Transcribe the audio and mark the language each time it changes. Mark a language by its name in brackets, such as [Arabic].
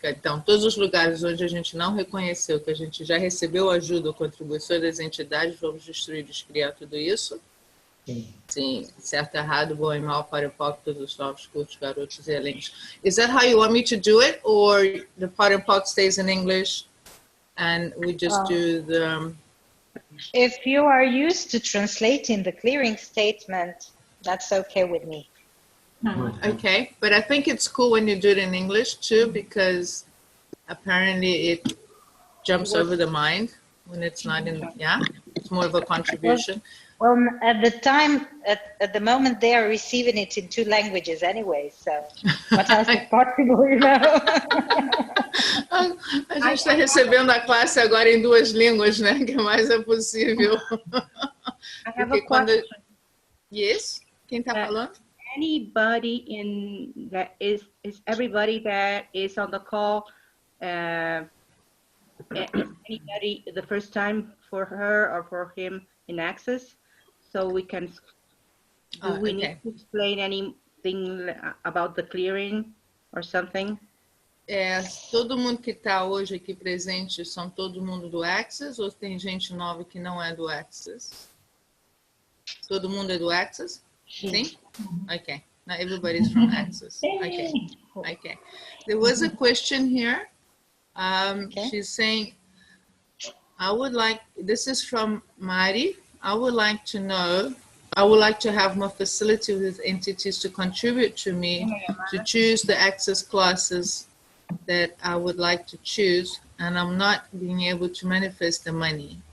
[Portuguese] Então, todos os lugares onde a gente não reconheceu que a gente já recebeu ajuda ou contribuição das entidades, vamos destruir, descriar tudo isso. Sim, certo, errado, bom e mal, para o palco, todos os novos curtos, garotos e elencos. [English] Is that how you want me to do it? Or the part and park stays in English and we just do the... If you are used to translating the clearing statement, that's okay with me. Okay, but I think it's cool when you do it in English too, because apparently it jumps over the mind when it's not in, it's more of a contribution. Well, at the time, at the moment, they are receiving it in 2 languages anyway, so what else is possible, you know? [Portuguese] A gente está recebendo a classe agora em 2 línguas, né? Que mais é possível. [English] I have a question. [Portuguese] Yes? Quem está falando? [English] Anybody in that is everybody that is on the call, is anybody the first time for her or for him in Access? So we can, do we need to explain anything about the clearing or something? [Portuguese] Todo mundo que está hoje aqui presente são todo mundo do Access ou tem gente nova que não é do Access? Todo mundo é do Access? Sim? Okay. [English] Not everybody's from Access. Okay. There was a question here. She's saying, I would like, this is from Mari. I would like to know, I would like to have more facility with entities to contribute to me to choose the access classes that I would like to choose, and I'm not being able to manifest the money.